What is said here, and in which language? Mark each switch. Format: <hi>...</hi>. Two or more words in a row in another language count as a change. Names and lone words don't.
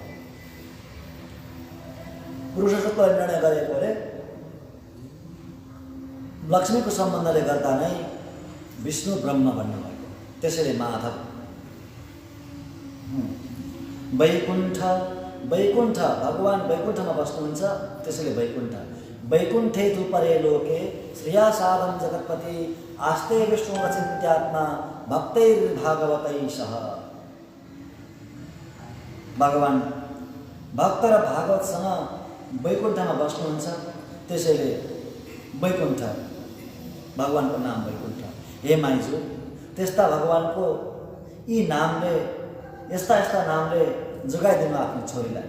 <ne>पुरुष सूक्तले निर्णय गरेकोले लक्ष्मीको सम्बन्धले गर्दा नै विष्णु ब्रह्म भन्नुभएको। त्यसैले माधव। वैकुण्ठ, वैकुण्ठ भगवान वैकुण्ठमा बस्नुहुन्छ, त्यसैले वैकुण्ठ।</ne> <sa>वैकुण्ठे तु परे लोके श्रिया साधन जगत्पति आस्ते विष्णु अचिन्त्यात्मा भक्तैर्भागवतै सह।</sa> <ne>भगवान भक्त र भागवतसँग वैकुण्ठमा बस्नुहुन्छ, त्यसैले वैकुण्ठ, भगवानको नाम वैकुण्ठ। हे माइजू, त्यस्ता भगवानको यी नामले, यस्ता यस्ता नामले जगाइदिनु आफ्नो छोरीलाई।</ne>